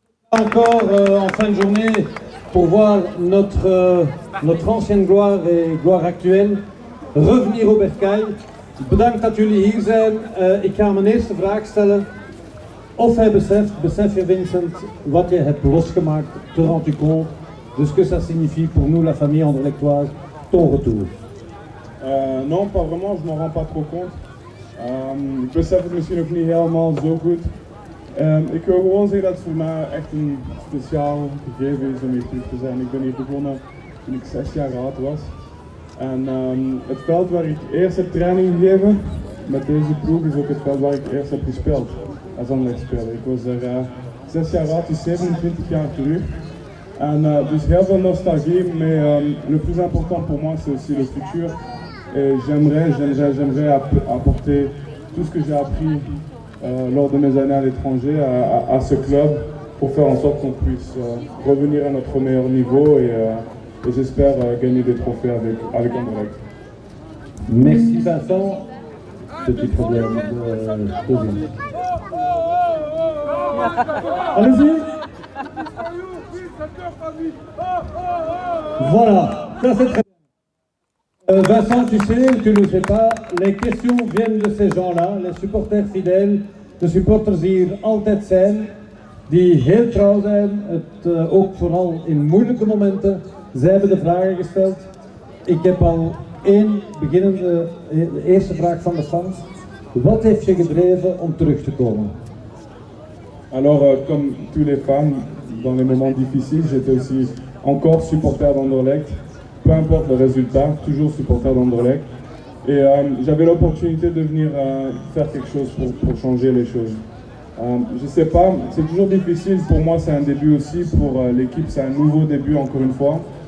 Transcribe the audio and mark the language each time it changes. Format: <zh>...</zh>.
<fr>Encore en fin de journée pour voir notre ancienne gloire et gloire actuelle revenir op Berkay.</fr> <nl>Bedankt dat jullie hier zijn. Ik ga mijn eerste vraag stellen. Of hij besef je Vincent wat je hebt losgemaakt,</nl> <fr>te rends tu compte de ce que ça signifie pour nous, la famille anderlechtoise, ton retour? Non, pas vraiment, je m'en rends pas trop compte.</fr> <nl>Ik besef het misschien ook niet helemaal zo goed. Ik wil gewoon zeggen dat het voor mij echt een speciaal gegeven is om hier terug te zijn. Ik ben hier begonnen toen ik 6 jaar oud was. En het veld waar ik eerst heb training gegeven met deze ploeg is ook het veld waar ik eerst heb gespeeld als Anderlecht-speler. Ik was er 6 jaar oud, dus 27 jaar terug. En dus heel veel nostalgie,</nl> <fr>mais le plus important pour moi c'est aussi le futur. Et j'aimerais apporter tout ce que j'ai appris lors de mes années à l'étranger à ce club pour faire en sorte qu'on puisse revenir à notre meilleur niveau et j'espère gagner des trophées avec Anderlecht. Merci Vincent. Petit problème de deuxième. Allez-y. Voilà, ça c'est très bien. Vincent, tu sais, tu ne le sais pas, les questions viennent de ces gens-là, les supporters fidèles, de supporters</fr> <nl>die hier altijd zijn, die heel trouw zijn, het ook vooral in moeilijke momenten. Zij hebben de vragen gesteld. Ik heb al de eerste vraag van de fans. Wat heeft je gedreven om terug te komen?</nl> <fr>Alors, comme tous les fans, dans les moments difficiles, j'étais aussi encore supporter d'Anderlecht. Peu importe le résultat, toujours supporter d'Anderlecht. Et j'avais l'opportunité de venir faire quelque chose pour changer les choses. Je sais pas, c'est toujours difficile, pour moi c'est un début aussi, pour l'équipe c'est un nouveau début encore une fois.</fr>